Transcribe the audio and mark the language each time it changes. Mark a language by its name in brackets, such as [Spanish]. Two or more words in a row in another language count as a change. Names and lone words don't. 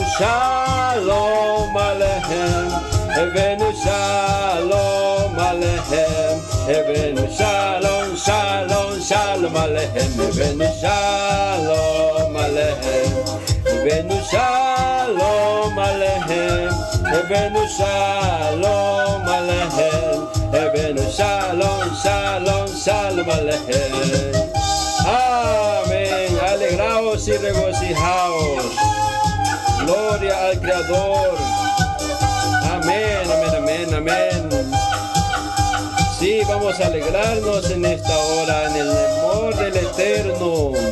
[Hebrew] שלום עליכם הבאנו שלום עליכם הבאנו שלום שלום שלום עליכם הבאנו שלום עליכם הבאנו שלום עליכם הבאנו שלום עליכם הבאנו שלום שלום שלום עליכם. [Spanish] Amén. Alegraos y regocijaos. Gloria al Creador. Amén, amén, amén, amén. Sí, vamos a alegrarnos en esta hora, en el amor del Eterno.